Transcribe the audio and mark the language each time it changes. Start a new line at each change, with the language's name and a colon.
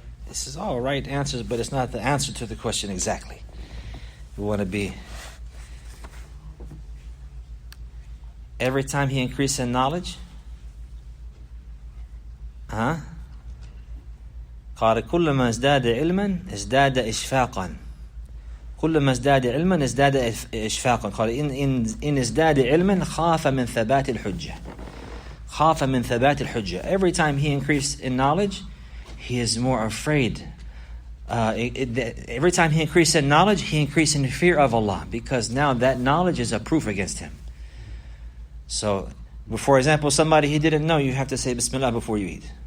English: This is all right answers, but it's not the answer to the question exactly. We want to be. Every time he increases in knowledge,
Arabic: قال كلما ازداد علما ازداد إشفاقا. كلما ازداد علما ازداد إشفاقا. قال إن ازداد علما خاف من ثبات الحجة. خاف من ثبات الحجة.
English: Every time he increased in knowledge, he is more afraid. Every time he increased in knowledge, he increased in fear of Allah, because now that knowledge is a proof against him. So, for example, somebody he didn't know, you have to say Bismillah before you eat.